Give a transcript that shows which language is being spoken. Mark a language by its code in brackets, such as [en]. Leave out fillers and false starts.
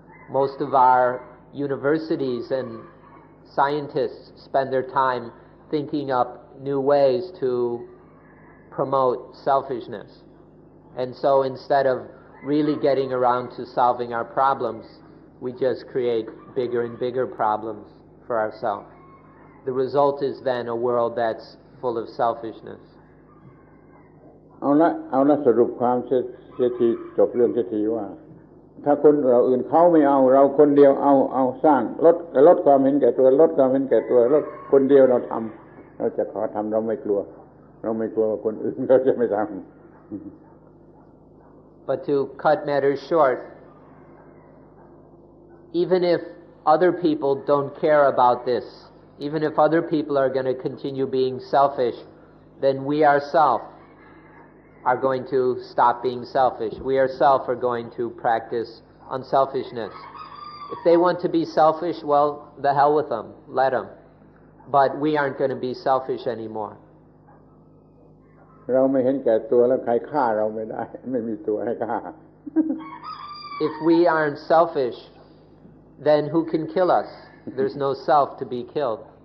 [en] Most of our universities and scientists spend their time thinking up new ways to promote selfishness. And so instead of really getting around to solving our problems, we just create bigger and bigger problems for ourselves. The result is then a world that's full of selfishness. [th] เอาละสรุปความเสียทีจบเรื่องเสียทีว่าถ้าคนเราอื่นเขาไม่เอาเราคนเดียวเอาสร้างลดความเห็นแก่ตัวลดคนเดียวเราทำเราจะขอทำเราไม่กลัวว่าคนอื่นเขาจะไม่ทำ [en] But to cut matters short, even if other people don't care about this, even if other people are going to continue being selfish, then we ourselves are going to stop being selfish. We ourselves are going to practice unselfishness. If they want to be selfish, well, the hell with them. Let them. But we aren't going to be selfish anymore. [th] เราไม่เห็นแก่ตัวแล้วใครฆ่าเราไม่ได้ไม่มีตัวให้ฆ่า [en] If we aren't selfish, then who can kill us? There's no self to be killed.